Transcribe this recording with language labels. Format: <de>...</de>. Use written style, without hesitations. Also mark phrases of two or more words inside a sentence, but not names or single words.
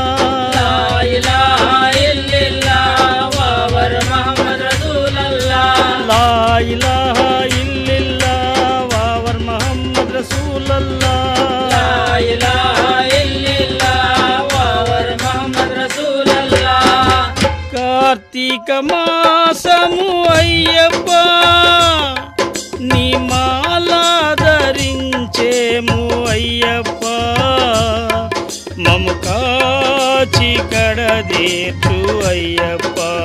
<ar>لا إله إلا الله वावर محمد رسول الله لا إله إلا الله वावर محمد رسول الله لا إله إلا الله वावर محمد رسول الله</ar> <te>కార్తీక మాసము అయ్యప్ప నీ మాల ధరించేము అయ్యప్ప మము కాచి కడదేర్చు అయ్యప్ప</te>